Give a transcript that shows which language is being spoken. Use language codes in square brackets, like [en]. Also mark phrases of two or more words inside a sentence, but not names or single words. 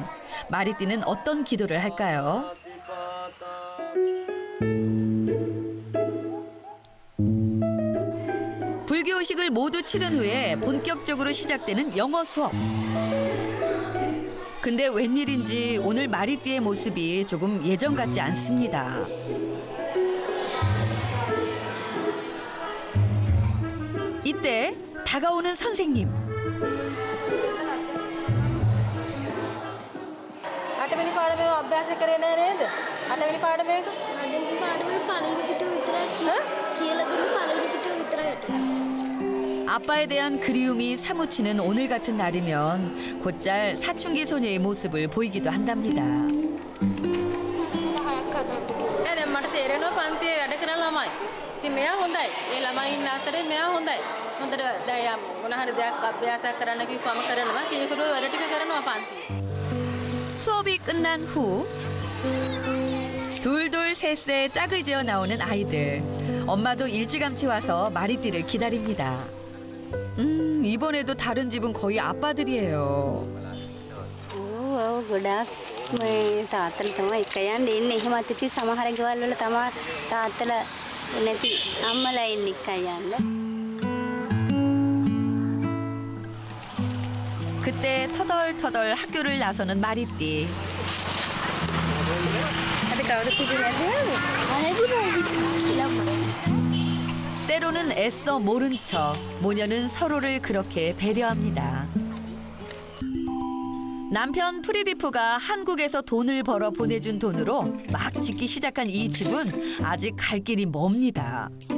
[ko] 마리띠는 어떤 기도를 할까요? 불교 의식을 모두 치른 후에 본격적으로 시작되는 영어 수업. 근데 웬일인지 오늘 마리띠의 모습이 조금 예전 같지 않습니다. 이때 다가오는 선생님. [si] අටවෙනි පාඩමේ අභ්‍යාස කරේ නෑ නේද? අටවෙනි පාඩමේක පාඩමේ පළවෙනි පිටු විතරයි කියලා දුන්න පළවෙනි පිටු විතරයි යටුනේ. [ko] 아빠에 대한 그리움이 사무치는 오늘 같은 날이면 곧잘 사춘기 소녀의 모습을 보이기도 한답니다. [si] දැන් මට තේරෙනවා පන්තියේ වැඩ කරන ළමයි. ඉතින් මෙයා හොඳයි. ඒ ළමයි ඉන්න අතරේ මෙයා හොඳයි. හොඳට දැන් මොන හරි දෙයක් අභ්‍යාසයක් කරන්න කිව්වම කරනවා. කීකරුව වැඩ ටික කරනවා පන්තියේ. [ko] 수업이 끝난 후 둘둘 셋에 짝을 지어 나오는 아이들. 엄마도 일찌감치 와서 마리띠를 기다립니다. 이번에도 다른 집은 거의 아빠들이에요. [si] ගොඩක් මේ තාත්තලා තමයි එක යන්නේ ඉන්නේ. එහෙමත් ඉතින් සමහර ගෙවල් වල තමයි තාත්තලා නැති අම්මලා ඉන්නේ එක යන්න. [ko] 그때 터덜터덜 학교를 나서는 마리띠. [si] අද කවුරුත් ඉන්නේ [ko] 때로는 애써 모른 척 모녀는 서로를 그렇게 배려합니다. 남편 프리디프가 한국에서 돈을 벌어 보내준 돈으로 막 짓기 시작한 이 집은 아직 갈 길이 멉니다.